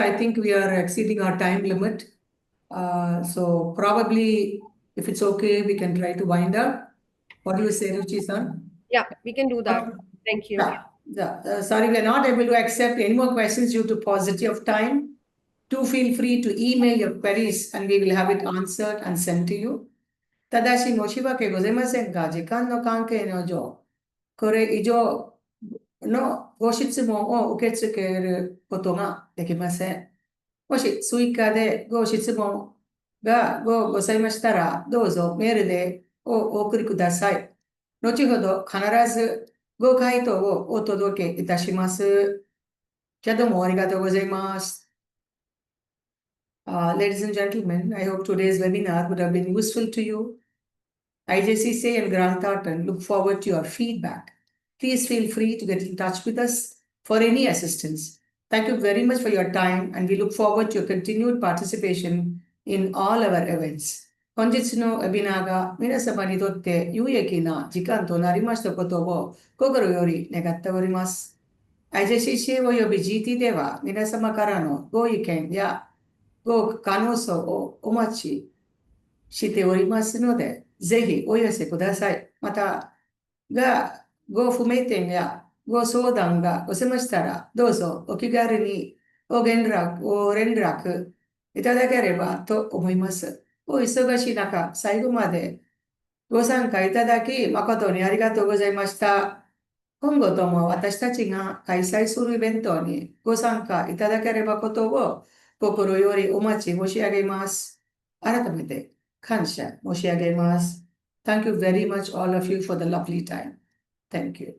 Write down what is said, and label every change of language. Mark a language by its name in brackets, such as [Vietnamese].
[English] I think we are exceeding our time limit. So probably, if it's okay, we can try to wind up. What do you say, Ruchi-san? Yeah, we can do that. Okay. Thank you. Yeah. Sorry, we are not able to accept any more questions due to paucity of time. Do feel free to email your queries and we will have it answered and sent to you. [Japanese] ただし申し訳ございませんが、時間の関係の上、これ以上のご質問を受け付けることができません。もし追加でご質問がございましたら、どうぞメールでお送りください。後ほど必ずご回答をお届けいたします。じゃあどうもありがとうございます。 [English] Ladies and gentlemen, I hope today's webinar would have been useful to you. IJCCI and Grant Thornton look forward to your feedback. Please feel free to get in touch with us for any assistance. Thank you very much for your time and we look forward to your continued participation in all our events. [Japanese] 本日のウェビナーが皆様にとって有益な時間となりましたことを心より願っております。 IJCCI および GT では皆様からのご意見やご感想をお待ちしておりますので、ぜひお寄せください。また、ご不明点やご相談がございましたら、どうぞお気軽にご連絡いただければと思います。お忙しい中、最後までご参加いただき誠にありがとうございました。今後とも私たちが開催するイベントにご参加いただければことを心よりお待ち申し上げます。改めて感謝申し上げます。 [English] Thank you very much all of you for the lovely time. Thank you.